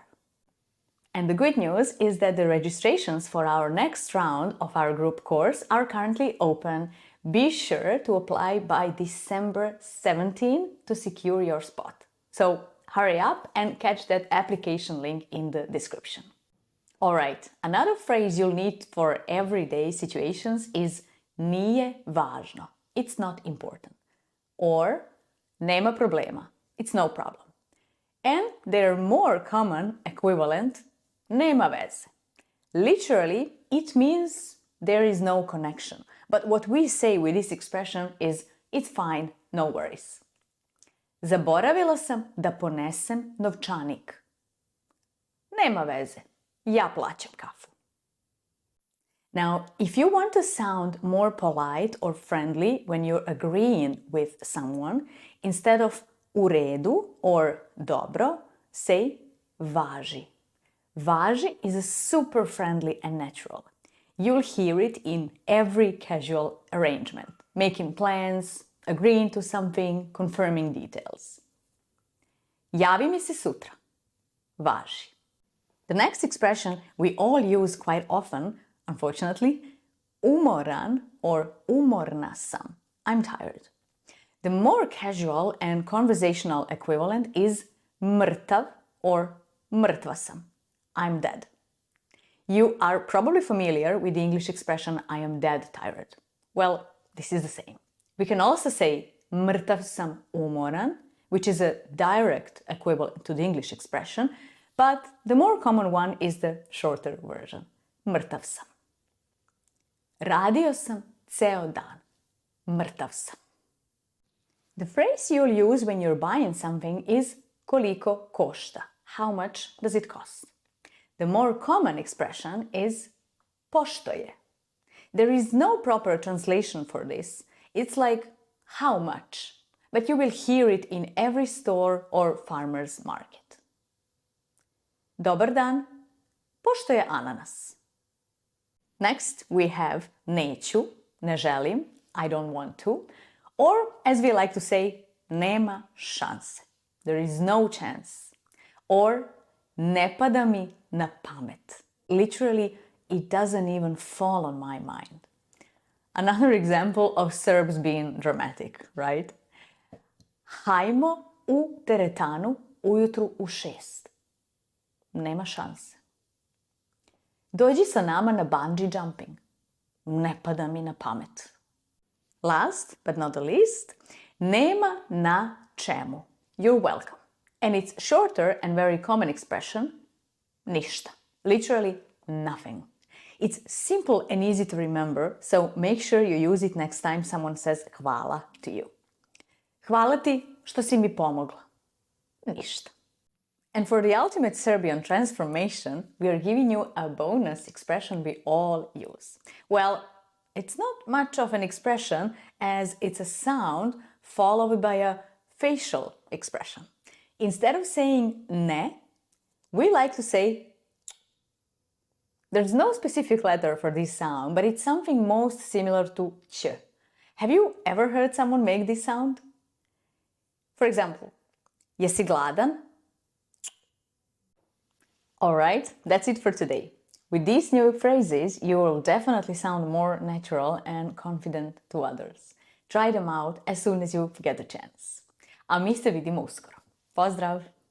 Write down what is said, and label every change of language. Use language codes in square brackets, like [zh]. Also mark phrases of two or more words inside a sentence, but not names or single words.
[en] And the good news is that the registrations for our next round of our group course are currently open. Be sure to apply by December 17 to secure your spot. So hurry up and catch that application link in the description. Alright, another phrase you'll need for everyday situations is [sr] nije važno. [en] It's not important. Or [sr] nema problema. [en] It's no problem. And their more common equivalent, [sr] nema veze. [en] Literally, it means there is no connection. But what we say with this expression is, it's fine, no worries. [sr] Zaboravila sam da ponesem novčanik. Nema veze, ja plaćam kafu. [en] Now, if you want to sound more polite or friendly when you're agreeing with someone, instead of [sr] u redu [en] or dobro, say važi. Važi is super friendly and natural. You'll hear it in every casual arrangement, making plans, agreeing to something, confirming details. [sr] Javi mi se sutra. Važi. [en] The next expression we all use quite often, unfortunately, umoran or [sr] umorna sam. [en] I'm tired. The more casual and conversational equivalent is mrtav or [sr] mrtva sam. [en] I'm dead. You are probably familiar with the English expression I am dead tired. Well, this is the same. We can also say [sr] mrtav sam umoran, [en] which is a direct equivalent to the English expression, but the more common one is the shorter version, [sr] mrtav sam. Radio sam ceo dan. Mrtav sam. [en] The phrase you'll use when you're buying something is [sr] koliko košta. [en] How much does it cost? The more common expression is [sr] pošto je. [en] There is no proper translation for this. It's like how much, but you will hear it in every store or farmer's market. [sr] Dobar dan, pošto je ananas? [en] Next, we have [sr] neću, ne želim, [en] I don't want to, or as we like to say, [sr] nema šanse. [en] There is no chance. Or [sr] ne pada mi na pamet. [en] Literally, it doesn't even fall on my mind. Another example of Serbs being dramatic, right? [sr] Hajmo u teretanu ujutru u 6. Nema šanse. Dođi sa nama na bungee jumping. Ne pada mi na pamet. [en] Last but not the least, [sr] nema na čemu. [en] You're welcome. And its shorter and very common expression, ništa. Literally nothing. It's simple and easy to remember, so make sure you use it next time someone says hvala to you. [sr] Hvala ti što si mi pomogla. Ništa. [en] And for the ultimate Serbian transformation, we are giving you a bonus expression we all use. Well, it's not much of an expression as it's a sound followed by a facial expression. Instead of saying ne, we like to say. There's no specific letter for this sound, but it's something most similar to ch. Have you ever heard someone make this sound? For example, [sr] jesi gladan? [en] Alright, that's it for today. With these new phrases, you will definitely sound more natural and confident to others. Try them out as soon as you get the chance. [sr] A mi se vidimo uskoro. Pozdrav!